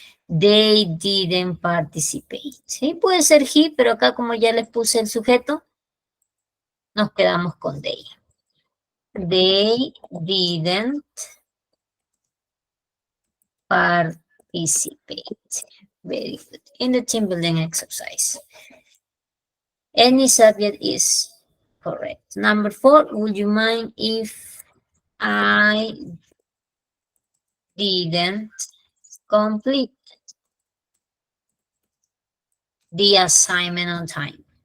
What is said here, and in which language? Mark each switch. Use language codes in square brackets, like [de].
[en] They didn't participate. [es] Sí, puede ser he, pero acá como ya les puse el sujeto, nos quedamos con they. [en] They didn't participate. Very good. In the team building exercise. Any subject is correct. Number four, would you mind if I didn't complete the assignment on time?